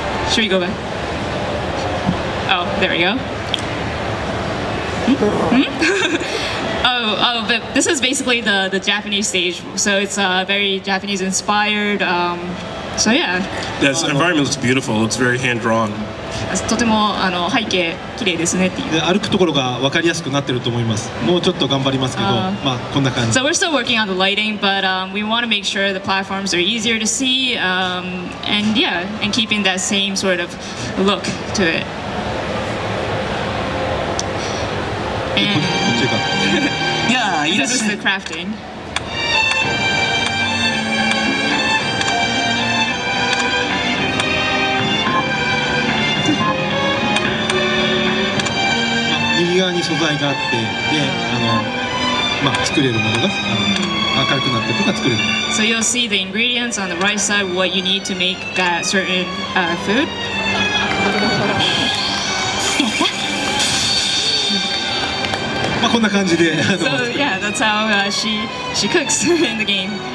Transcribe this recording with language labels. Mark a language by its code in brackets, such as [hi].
[en] Should we go back? Oh, there we go. But this is basically the Japanese stage, so it's very Japanese inspired. So yeah. This environment looks beautiful. It looks very hand drawn. [ja] とても背景綺麗ですねっていう。歩くところが分かりやすくなってると思います。もうちょっと頑張りますけど、こんな感じ。 [en] So we're still working on the lighting, but we want to make sure the platforms are easier to see, and keeping that same sort of look to it. And this is the crafting. [ja] 右側に素材があってで作れるものが明るくなってとか作れる。 [en] So you'll see the ingredients on the right side, what you need to make that certain food. [ja] こんな感じで。 [en] So yeah, that's how she cooks in the game.